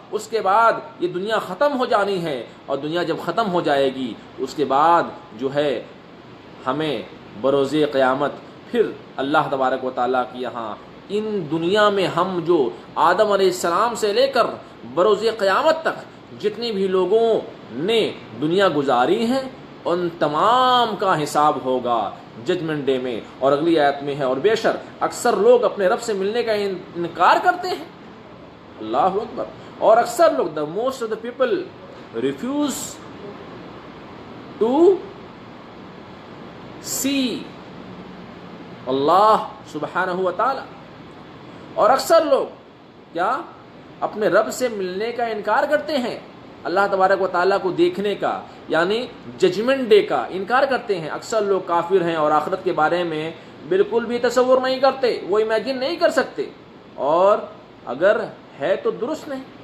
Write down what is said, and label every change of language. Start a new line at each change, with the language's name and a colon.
Urdu: اس کے بعد یہ دنیا ختم ہو جانی ہے، اور دنیا جب ختم ہو جائے گی اس کے بعد جو ہے ہمیں بروز قیامت پھر اللہ تبارک و تعالیٰ کی یہاں ان دنیا میں ہم جو آدم علیہ السلام سے لے کر بروز قیامت تک جتنی بھی لوگوں نے دنیا گزاری ہے ان تمام کا حساب ہوگا ججمنٹ ڈے میں. اور اگلی آیت میں ہے اور بے شر اکثر لوگ اپنے رب سے ملنے کا انکار کرتے ہیں. اللہ اکبر. اور اکثر لوگ
English: the most of the people refuse to see Allah سبحانہ و تعالی.
Urdu: اور اکثر لوگ کیا اپنے رب سے ملنے کا انکار کرتے ہیں. اللہ تبارک و تعالیٰ کو دیکھنے کا یعنی ججمنٹ ڈے کا انکار کرتے ہیں. اکثر لوگ کافر ہیں اور آخرت کے بارے میں بالکل بھی تصور نہیں کرتے, وہ امیجن نہیں کر سکتے, اور اگر ہے تو درست نہیں.